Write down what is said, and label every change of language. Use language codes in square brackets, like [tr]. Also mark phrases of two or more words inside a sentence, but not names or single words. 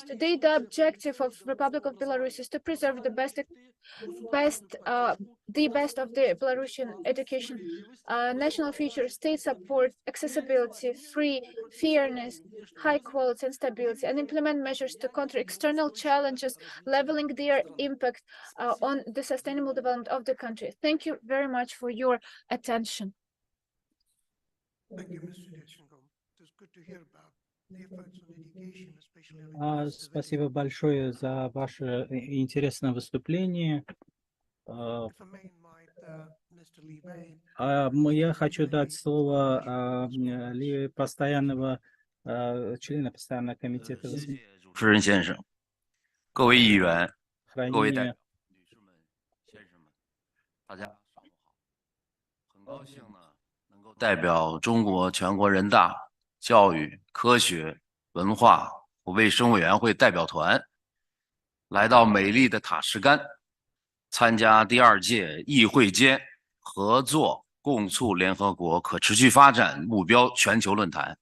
[en] Today, the objective of Republic of Belarus is to preserve the best of the Belarusian education, national features, state support, accessibility, free, fairness, high quality and stability, and implement measures to counter external challenges, leveling their impact on the sustainable development of the country. Thank you very much for your attention. Thank you, Mr. Yatchenko. It was good to hear about the efforts on education, especially [ru] Спасибо большое за ваше интересное выступление. Я хочу дать слово постоянного члена постоянного комитета. [zh] 主持人先生，各位议员，各位代表。大家上午好，很高兴呢能够代表中国全国人大教育、科学、文化和卫生委员会代表团来到美丽的塔什干，参加第2届议会间合作共促联合国可持续发展目标全球论坛。